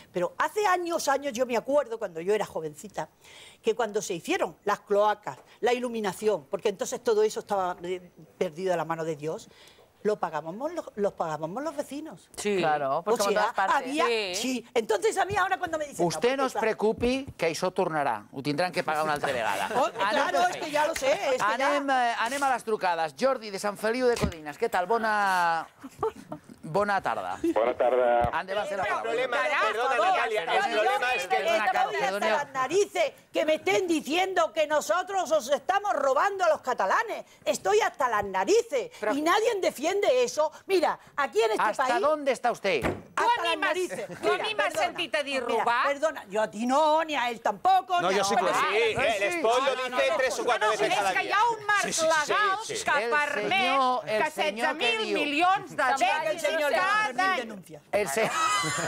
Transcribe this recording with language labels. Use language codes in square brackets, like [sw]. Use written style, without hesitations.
[es] Pero hace años, yo me acuerdo, cuando yo era jovencita, que cuando se hicieron las cloacas, la iluminación, porque entonces todo eso estaba perdido de la mano de Dios, lo pagábamos los vecinos. Sí, claro, pues como todas partes. Sí, entonces a mí ahora cuando me dicen... [ca] Vostè no es preocupi, que això tornarà. Ho tindran que pagar una altra vegada. [es] Claro, es que ya lo sé. [ca] Anem a les trucades. Jordi, de Sant Feliu de Codines. Què tal? Bona tarda. Bona tarda. Endavant, la [es] paraula. Perdona, Natalia, el problema es que... Estoy hasta las narices que me estén diciendo que nosotros os estamos robando a los catalanes. Estoy hasta las narices y nadie defiende eso. Mira, aquí en este país... ¿Hasta dónde está usted? Hasta las narices. [ca] Tu a mi m'has sentit a dir robar? [es] Perdona, yo a ti no, ni a él tampoco. No, yo sí que sí. El esposo dice 3 o 4 veces cada dia. [ca] És que hi ha un marc legal que permet que 16.000 milions de dèficits cada any.